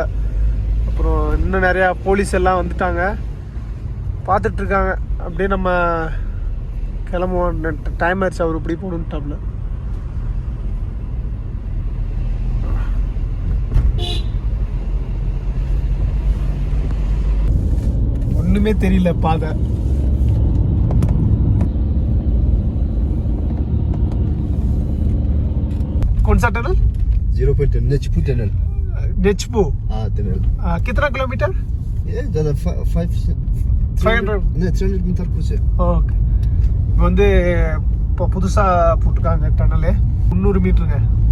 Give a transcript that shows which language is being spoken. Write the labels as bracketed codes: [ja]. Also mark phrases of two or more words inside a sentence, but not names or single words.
[ta] அப்புறம் இன்னும் நிறையா போலீஸ் எல்லாம் வந்துட்டாங்க, பார்த்துட்ருக்காங்க. அப்படியே நம்ம கிளம்புவோம். டைம் ஆயிடுச்சு. அவர் இப்படி போகணுன்ட்டாப்புல. ஒன்றுமே தெரியல பாதை. [hi] कौन सा टनल? 0.10 नेचपू टनल. नेचपू? हाँ टनल. कितना किलोमीटर? ये ज़्यादा 500 नहीं 300 [ta] மீட்டர் போச்சு. ஓகே. வந்து இப்போ புதுசாக போட்டிருக்காங்க டனலு. 300 மீட்டருங்க.